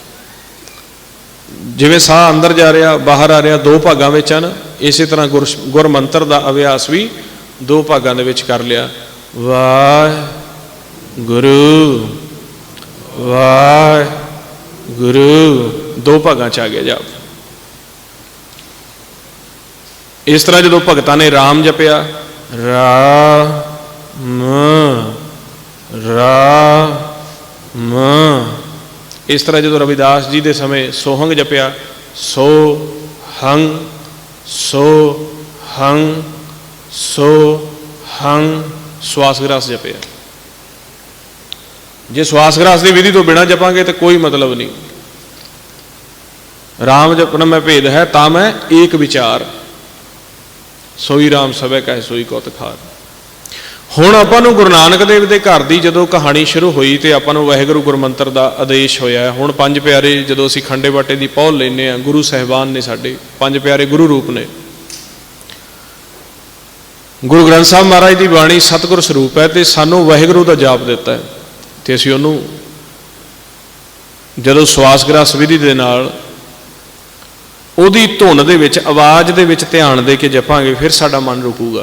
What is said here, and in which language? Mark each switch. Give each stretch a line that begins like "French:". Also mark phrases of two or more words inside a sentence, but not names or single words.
Punjabi: ਜਿਵੇਂ ਸਾਹ ਅੰਦਰ ਜਾ ਰਿਹਾ ਬਾਹਰ ਆ ਰਿਹਾ 2 ਭਾਗਾਂ ਵਿਚ ਹੈ ਨਾ, ਇਸ ਤਰ੍ਹਾਂ ਗੁਰਮੰਤ੍ਰ ਕਾ ਅਭਿਆਸ ਭੀ 2 ਭਾਗਾਂ ਦੇ ਵਿਚ ਕਰ ਲਿਆ। ਵਾਹਿਗੁਰੂ ਵਾਹਿਗੁਰੂ 2 ਭਾਗਾਂ ਚ ਆ ਗਿਆ ਜਾਪ। ਇਸ ਤਰ੍ਹਾਂ ਜੋ ਭਗਤਾਂ ਨੇ ਰਾਮ ਜਪਿਆ, ਰਾਮ ਰਾਮ, ਇਸ ਤਰ੍ਹਾਂ ਜੋ ਰਵਿਦਾਸ ਜੀ ਕੇ ਸਮੇਂ ਸੋਹੰਗ ਜਪਿਆ, ਸੋ ਹੰਗ ਸੋ ਹੰਗ ਸੋ ਹੰਗ, ਸ੍ਵਾਸਗ੍ਰਾਸ ਜਪਿਆ। ਜੇ ਸ੍ਵਾਸਗ੍ਰਾਸ ਕੀ ਵਿਧੀ ਤੋ ਬਿਨਾ ਜਪਾਂਗੇ ਤੋ ਕੋਈ ਮਤਲਬ ਨਹੀਂ।
Hindi: राम जपन में भेद है ता मैं एक विचार, सोई राम सबै कहे सोई कौत खार।
Punjabi: ਹੁਣ ਆਪਾਂ ਨੂੰ ਗੁਰੂ ਨਾਨਕ ਦੇਵ ਕੇ ਘਰ ਕੀ ਜਦੋਂ ਕਹਾਣੀ ਸ਼ੁਰੂ ਹੋਈ ਤੋ ਆਪਾਂ ਨੂੰ ਵਾਹਿਗੁਰੂ ਗੁਰਮੰਤ੍ਰ ਕਾ ਆਦੇਸ਼ ਹੋਇਆ। ਹੁਣ 5 ਪਿਆਰੇ ਜਦੋਂ ਅਸੀਂ ਖੰਡੇ ਬਾਟੇ ਕੀ ਪੌਲ ਲੈਣੇ ਆ, ਗੁਰੂ ਸਾਹਿਬਾਨ ਨੇ ਸਾਡੇ 5 ਪਿਆਰੇ ਗੁਰੂ ਰੂਪ ਨੇ। ਗੁਰੂ ਗ੍ਰੰਥ ਸਾਹਬ ਮਹਾਰਾਜ ਕੀ ਬਾਣੀ ਸਤਗੁਰ ਸਰੂਪ ਹੈ ਤੋ ਸਾਨੂੰ ਵਾਹਿਗੁਰੂ ਕਾ ਜਾਪ ਦਿੱਤਾ ਹੈ ਤੋ ਅਸੀਂ ਉਹਨੂੰ ਜਦੋਂ ਸ੍ਵਾਸ ਗ੍ਰਾਸ ਵਿਧੀ ਦੇ ਨਾਲ ਉਹਦੀ ਧੁਨ ਦੇ ਵਿਚ ਆਵਾਜ਼ ਦੇ ਵਿਚ ਧਿਆਨ ਦੇ ਕੇ ਜਪਾਂਗੇ ਫਿਰ ਸਾਡਾ ਮਨ ਰੁਕੂਗਾ।